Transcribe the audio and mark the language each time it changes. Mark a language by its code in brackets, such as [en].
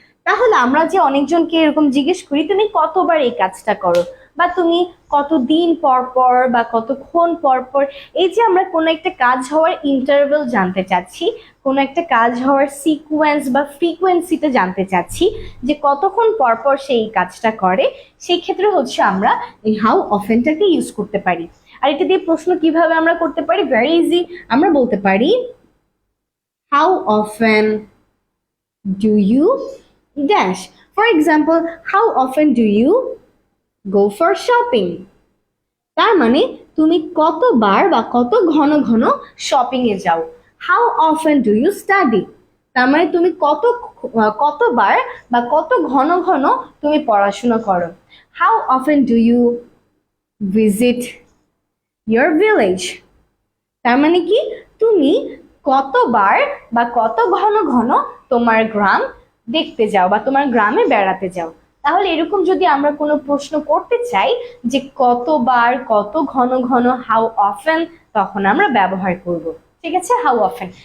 [bn] তাহলে আমরা যে অনেকজনকে এরকম জিজ্ঞেস করি তুমি কতবার এই কাজটা করো, বা তুমি কতদিন পর পর বা কতক্ষণ পর পর, এই যে আমরা কোনো একটা কাজ হওয়ার ইন্টারভেল জানতে চাচ্ছি, কোনো একটা কাজ হওয়ার সিকোয়েন্স বা ফ্রিকোয়েন্সিটা জানতে চাচ্ছি, যে কতক্ষণ পর পর সে এই কাজটা করে, সেই ক্ষেত্রে হচ্ছে আমরা এই হাউ অফেনটাকে ইউজ করতে পারি। আর এটা দিয়ে প্রশ্ন কিভাবে আমরা করতে পারি? ভেরি ইজি, আমরা বলতে পারি [en] How often do you dash. For example, how often do you go for shopping? [bn] তার মানে তুমি কতবার বা কত ঘন ঘন শপিং এ যাও। [en] How often do you study? [bn] তার মানে তুমি কতবার বা কত ঘন ঘন তুমি পড়াশোনা করো। [en] How often do you visit your village? [bn] তার মানে কি তুমি কতবার বা কত ঘন ঘন তোমার গ্রাম দেখতে যাও বা তোমার গ্রামে বেড়াতে যাও। তাহলে এরকম যদি আমরা কোনো প্রশ্ন করতে চাই যে কতবার কত ঘন ঘন হাউ অফেন, তখন আমরা ব্যবহার করব, ঠিক আছে, হাউ অফেন।